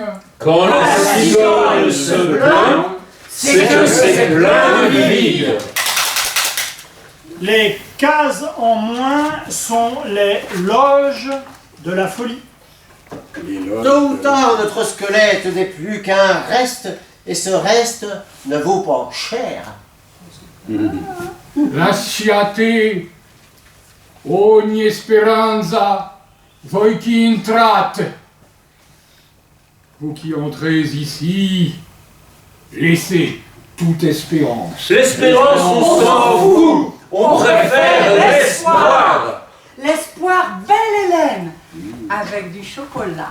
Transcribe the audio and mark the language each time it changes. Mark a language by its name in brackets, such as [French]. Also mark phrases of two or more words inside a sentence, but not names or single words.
[French] Quand la cigogne se plaint, c'est que c'est plein de vide. Les cases en moins sont les loges de la folie. Tôt ou tard, notre squelette n'est plus qu'un reste, et ce reste ne vaut pas cher. [Italian] Lasciate ogni speranza, voi qui entrate. [French] Vous qui entrez ici, laissez toute espérance. L'espérance, on s'en fout. On préfère l'espoir. l'espoir belle Hélène, avec du chocolat.